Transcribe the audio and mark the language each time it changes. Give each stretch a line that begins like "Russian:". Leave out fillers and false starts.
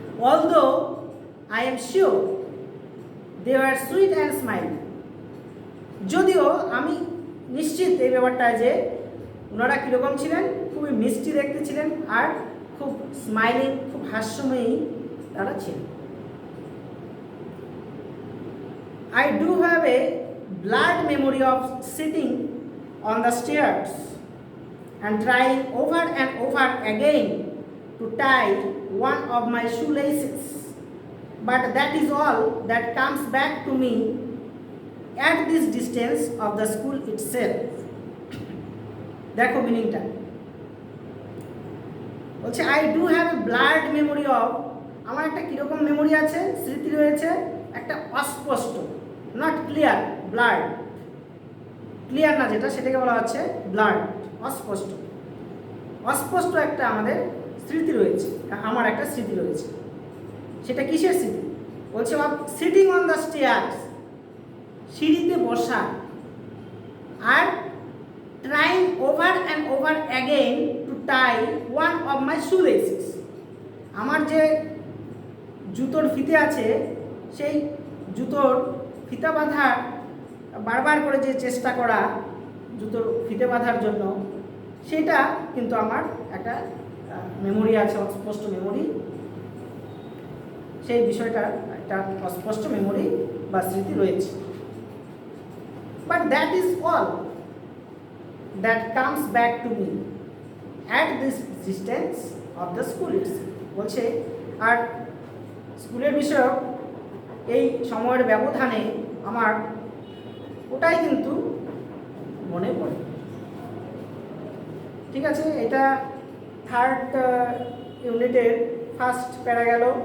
English: although I am sure they are sweet and smile,
Bangla: যদিও আমি নিশ্চিত এই ব্যাপারটা যে ওনারা কীরকম ছিলেন, খুবই মিষ্টি দেখতে ছিলেন আর খুব স্মাইলিং, খুব হাস্যময়ী তারা ছিলেন।
English: I do have a blurred memory of sitting on the stairs and trying over and over again to tie one of my shoelaces, but that is all that comes back to me at this distance of the school itself.
Bangla: দেখো মিনিংটা বলছে
English: I do have a blurred memory of,
Bangla: আমার একটা কীরকম memory আছে, স্মৃতি রয়েছে, একটা অস্পষ্ট, নট ক্লিয়ার, ব্লার্ড, ক্লিয়ার না যেটা সেটাকে বলা হচ্ছে ব্লার্ড, অস্পষ্ট, অস্পষ্ট একটা আমাদের স্মৃতি রয়েছে, আমার একটা স্মৃতি রয়েছে। সেটা কিসের স্মৃতি? বলছে
English: sitting on the stairs,
Bangla: সিঁড়িতে বসা,
English: আর trying over and over again to tie one of my shoelaces,
Bangla: আমার যে জুতোর ফিতে আছে সেই জুতোর ফিতা বাঁধার, বারবার করে যে চেষ্টা করা জুতোর ফিতে বাঁধার জন্য, সেটা কিন্তু আমার একটা মেমোরি আছে, অস্পষ্ট মেমোরি, সেই বিষয়টার একটা অস্পষ্ট মেমোরি বা স্মৃতি রয়েছে।
English: But that is all that comes back to me at this distance of the school itself.
Bangla: বলছে আর স্কুলের বিষয়ক এই সময়ের ব্যবধানে আমার ওটাই কিন্তু মনে পড়ে। ঠিক আছে, এটা 3rd ইউনিটের ফার্স্ট প্যারা গেল।